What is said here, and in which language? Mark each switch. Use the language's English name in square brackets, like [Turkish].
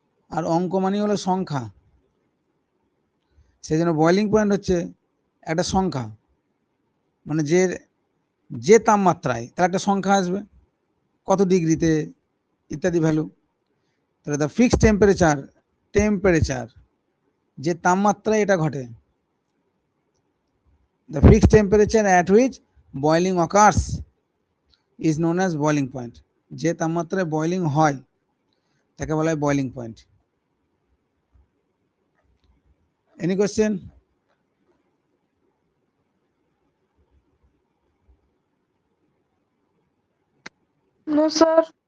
[Bangla] আর অঙ্ক মানে হলো সংখ্যা, সেই জন্য বয়লিং পয়েন্ট হচ্ছে একটা সংখ্যা, মানে যে তাপমাত্রায় তার একটা সংখ্যা আসবে, কত ডিগ্রিতে ইত্যাদি ভ্যালু। তাহলে [English] the fixed temperature [Bangla] যে তাপমাত্রায় এটা ঘটে, [English] the fixed temperature at which boiling occurs is known as boiling point. [Bangla] যে তাপমাত্রায় বয়লিং হয় তাকে বলা হয় boiling point. [English] Any question? No sir.